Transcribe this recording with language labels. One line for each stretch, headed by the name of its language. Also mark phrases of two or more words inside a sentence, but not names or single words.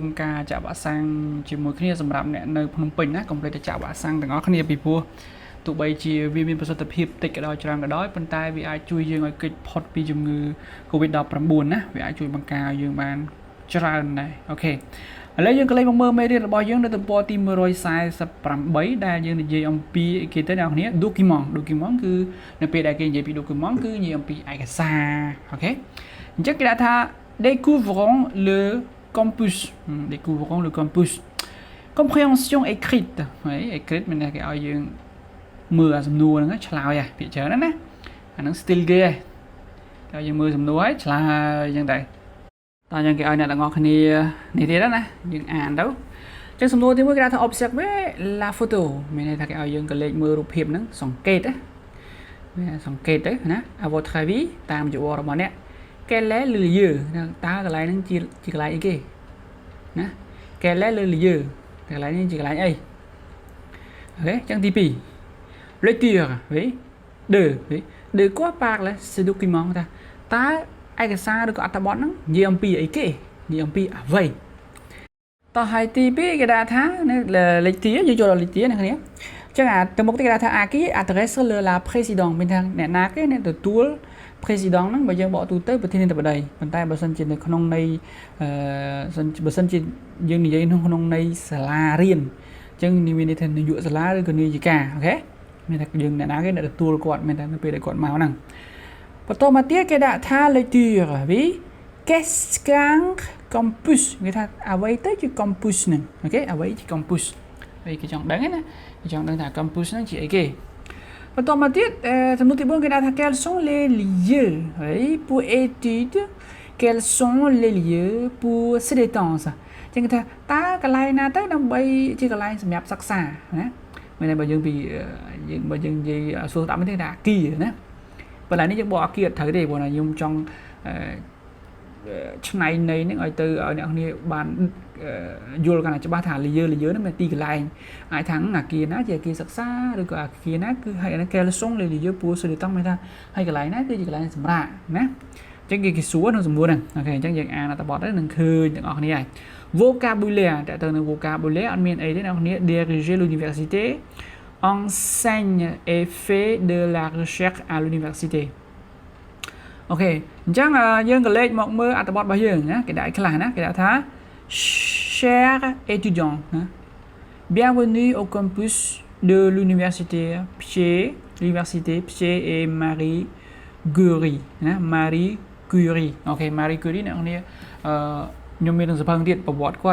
Khmer: ការចាក់វ៉ាក់សាំងជាមួយគ្នាសម្រាប់អ្នកនៅភ្នំពេញណាកុំភ្លេចទៅចាក់វ៉ាក់សាំងទាំងអស់គ្នាពីព្រោះទោះបីជាវាមានប្រសិទ្ធភាពតិចក៏ដោយច្រើនក៏ដោយប៉ុន្តែវាអាចជួយយើងឲ្យគេចផុតពីជំងឺ COVID-19 ណាវាអាចជួយបង្ការយើងបានច្រើនដែរអូខេឥឡូវយើងក៏លេខមកមើលមេរៀនរបស់យើងនៅទំព័រទី148ដែលយើងនិយាយអំពីគេទៅអ្នកនរគ្នា document គឺនៅពេលដែលគេនិយាយពី document គឺនិយាយអំពីឯកសារអូខេអញ្ចឹងគេដាក់ថា
French: découvrons le campus compréhension écrite
Khmer: ហើយ écrite មានតែគេឲ្យយើងមើលសំណួរហ្នឹងឆ្លើយពាក្យច្រើនណាអាហ្នឹង still គេតែយើងមើលសំណួរហើយឆ្លើយអញ្ចឹងដែរតើយើងគេឲ្យអ្នកទាំងអស់គ្នានេះទៀតណាយើងអានទៅអញ្ចឹងសំណួរទី1គេថា
French: observer la photo
Khmer: មានន័យថាគេឲ្យយើងក៏លេខមើលរូបភាពហ្នឹងសង្កេតណាសង្កេតទៅណា
French: à votre avis
Khmer: តាមយោបល់ របស់អ្នក
French: quel est le lieu
Khmer: តើកន្លែងហ្នឹងជាកន្លែងអីគេណា
French: quel est le lieu
Khmer: កន្លែងនេះជាកន្លែងអីអូខេអញ្ចឹងទី2
French: lecture oui de quoi parle ce document
Khmer: តើឯកសារឬក៏អត្ថបទហ្នឹងនិយាយអំពីអីគេនិយាយអំពីអ្វីតោះហើយទី2គេដាក់ ថាលេខទីយើងចូលដល់លេខទីណាគ្នាអញ្ចឹងអាទៅមុខទីគេដាក់ថា
French: qui adresse la présidente
Khmer: មានថាអ្នកណាគេអ្នកទទួល président ហ្នឹងបើយើងបកទូទៅប្រធានាធិបតីប៉ុន្តែបើសិនជានៅក្នុងន័យបើ សិនជាយើងនិយាយក្នុងន័យសាលារៀនអញ្ចឹងមានន័យថានាយកសាលាឬក៏នាយិកាអូខេមានថាយើងអ្នកណាគេអ្នកទទួលគាត់ មានតែនៅពេលដែលគាត់មកហ្នឹងបន្តមកទៀតគេដាក់ថា lecture វី
French: qu'est-ce qu'un campus
Khmer: គេថាអ្វីទៅជា campus ហ្នឹង អូខេអ្វីជា campus ហើយគេចង់ដឹងណាគេចង់ដឹងថា campus ហ្នឹងជាអីគេបន្តមកទៀតសំណួរទី4គេដាក់ថា
French: quels sont les lieux
Khmer: ហើយ
French: pour études quels sont les lieux pour se détendre
Khmer: អញ្ចឹងគេថាតើកន្លែងណាទៅដើម្បីជាកន្លែងសម្រាប់សិក្សាណាមានតែបើយើងនិយាយសួរតាមនេះថាអាគារណាប៉ុន្តែនេះយើងបកអាគារត្រូវទេព្រោះថាខ្ញុំចង់ ឆ្នៃន័យហ្នឹងឲ្យទៅឲ្យអ្នកគ្នាបានយល់កាន់តែច្បាស់ថាលាយហ្នឹងមានទីកន្លែងអាចថាអាគារណាជាអាគារសិក្សាឬ ក៏អាគារណាគឺហើយគេលសុងលាយពូសិតតមានថាហើយកន្លែងណាគឺជាកន្លែងសម្រាប់ ណាអញ្ចឹងគេសួរក្នុងសំណួរហ្នឹងអូខេអញ្ចឹងយើងអានអត្ថបទទៅនឹងឃើញទាំងអស់គ្នាហើយ vocabulaire តើទៅនឹង vocabulaire អត់មានអីទេអ្នកគ្នា
French: diriger l'université enseigne et fait de la recherche à l'université
Khmer: អូខេអញ្ចឹងយើងក៏លេខមកមើលអត្ថបទរបស់យើងណាគេដាក់ឲ្យខ្លះណាគេដាក់ថា
French: Chers étudiants
Khmer: ណា
French: bienvenue au campus de l'université
Khmer: Peut et Marie Curie ណា Marie Curie អូខេ Marie Curie អ្នកគ្នាខ្ញុំមាននឹងសភៅទៀតប្រវត្តិ